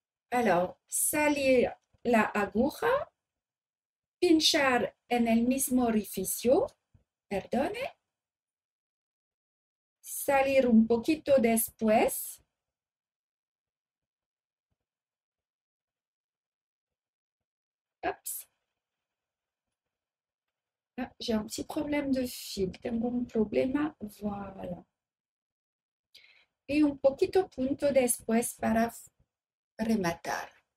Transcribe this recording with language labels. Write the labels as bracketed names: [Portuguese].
[Spanish] Alors, salir la aguja, pinchar en el mismo orificio, perdone, salir un poquito después, Ups. [French] Ah, j'ai un petit problème de fil, [Spanish] tengo un problema, [French] voilà. [Spanish] Y un poquito punto después para rematar.